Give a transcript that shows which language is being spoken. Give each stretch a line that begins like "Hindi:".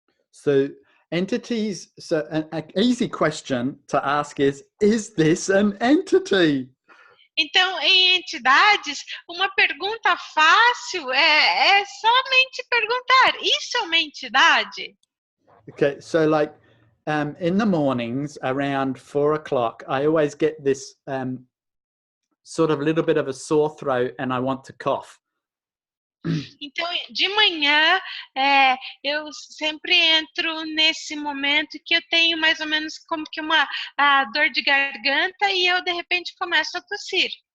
English: So entities, an easy question to ask is this an entity?
Portuguese: Então, em entidades, uma pergunta fácil é somente perguntar: isso é uma entidade?
English: Okay, so like in the mornings around 4 o'clock, I always get this sort of little bit of a sore throat and I want to cough.
Portuguese: Então, de manhã, eu sempre entro nesse momento que eu tenho mais ou menos como que uma dor de garganta e eu, de repente, começo a tossir.